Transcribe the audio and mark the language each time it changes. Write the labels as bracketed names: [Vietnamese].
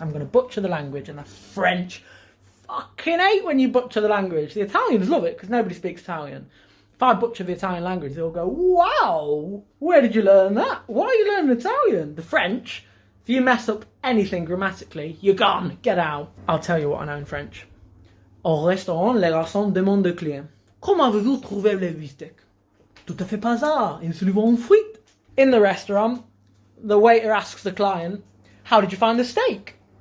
[English] I'm going to butcher the language, and the French fucking hate when you butcher the language. The Italians love it because nobody speaks Italian. If I butcher the Italian language, they'll go, wow, where did you learn that? Why are you learning Italian? The French, if you mess up anything grammatically, you're gone, get out. I'll tell you what I know in French. [French] Au restaurant, les garçons demandent au client, comment avez-vous trouvé le bistec? Tout à fait pas ça, ils se le vendent frites. [English] In the restaurant, the waiter asks the client, how did you find the steak?